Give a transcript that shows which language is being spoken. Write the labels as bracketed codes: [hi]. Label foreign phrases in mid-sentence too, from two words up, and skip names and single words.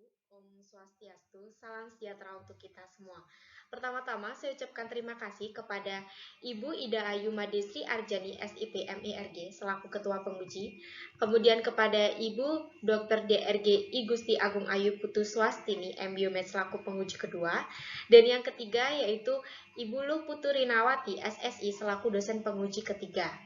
[id] Om Swastiastu, salam sejahtera untuk kita semua. Pertama-tama, saya ucapkan terima kasih kepada Ibu Ida Ayu Madesri Arjani SIP MERG selaku Ketua Penguji, kemudian kepada Ibu Dr. DRG I Gusti Agung Ayu Putu Swastini MBiomed selaku penguji kedua, dan yang ketiga yaitu Ibu Lu Putu Rinawati SSI selaku dosen penguji ketiga.